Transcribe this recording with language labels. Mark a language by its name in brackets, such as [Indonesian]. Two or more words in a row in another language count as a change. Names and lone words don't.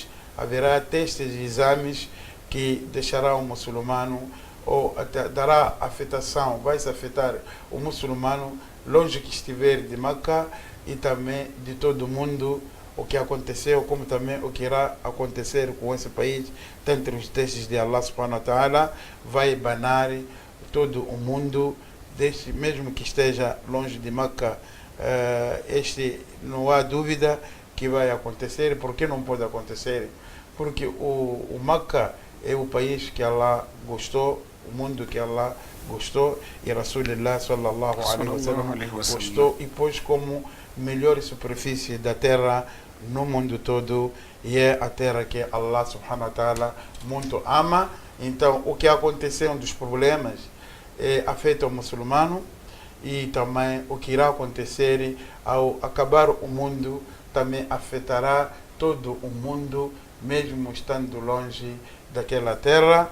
[Portuguese] Haverá testes e exames que deixará o muçulmano, ou dará afetação, vai se afetar o muçulmano longe que estiver de Meca e também de todo o mundo, o que aconteceu, como também o que irá acontecer com esse país, tanto os testes de [Arabic] الله سبحانه وتعالى, [Portuguese] vai banar todo o mundo, mesmo que esteja longe de Meca. Este não há dúvida que vai acontecer. Por que não pode acontecer? Porque o Meca é o país que Allah gostou, o mundo que Allah gostou, e [Arabic] رسول الله صلى الله عليه وسلم [Portuguese] gostou e pôs como melhor superfície da terra no mundo todo, e é a terra que [Arabic] الله سبحانه وتعالى [Portuguese] muito ama. Então o que aconteceu dos problemas afeta o muçulmano, e também o que irá acontecer ao acabar o mundo também afetará todo o mundo, mesmo estando longe daquela terra.